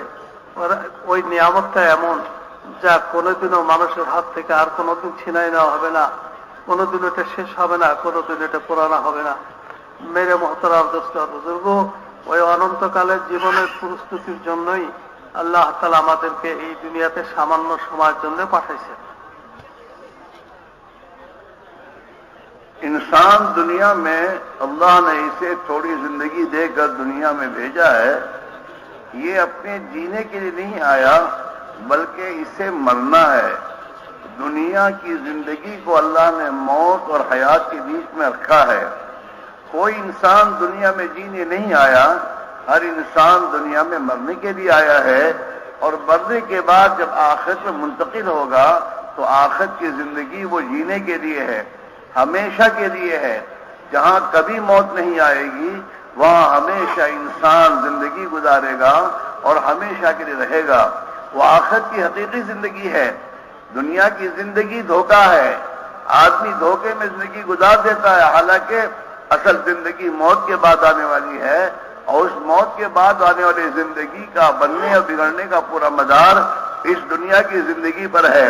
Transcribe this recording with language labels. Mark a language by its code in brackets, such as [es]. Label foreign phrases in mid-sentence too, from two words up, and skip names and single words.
[bn] ওই নিয়ামতটা এমন যা কোনোদিনও মানুষের হাত থেকে আর কোনোদিন ছিনাই নেওয়া হবে না, কোনোদিন এটা শেষ হবে না, কোনোদিন এটা পুরানো হবে না। [ur] میرے محترم دوست بزرگ, [bn] ওই অনন্তকালের জীবনের প্রস্তুতির জন্যই আল্লাহ তাআলা আমাদেরকে এই দুনিয়াতে সামান্য সময়ের জন্য পাঠাইছেন। [ur] انسان دنیا میں اللہ نے اسے تھوڑی زندگی دے کر دنیا میں بھیجا ہے. یہ اپنے جینے کے لیے نہیں آیا بلکہ اسے مرنا ہے. دنیا کی زندگی کو اللہ نے موت اور حیات کے بیچ میں رکھا ہے. کوئی انسان دنیا میں جینے نہیں آیا، ہر انسان دنیا میں مرنے کے لیے آیا ہے. اور مرنے کے بعد جب آخرت میں منتقل ہوگا تو آخرت کی زندگی وہ جینے کے لیے ہے. ہمیشہ کے لیے ہے. جہاں کبھی موت نہیں آئے گی وہاں ہمیشہ انسان زندگی گزارے گا اور ہمیشہ کے لیے رہے گا. وہ آخرت کی حقیقی زندگی ہے۔ دنیا کی زندگی دھوکا ہے. آدمی دھوکے میں زندگی گزار دیتا ہے، حالانکہ اصل زندگی موت کے بعد آنے والی ہے اور اس موت کے بعد آنے والی زندگی کا بننے اور بگڑنے کا پورا مدار اس دنیا کی زندگی پر ہے.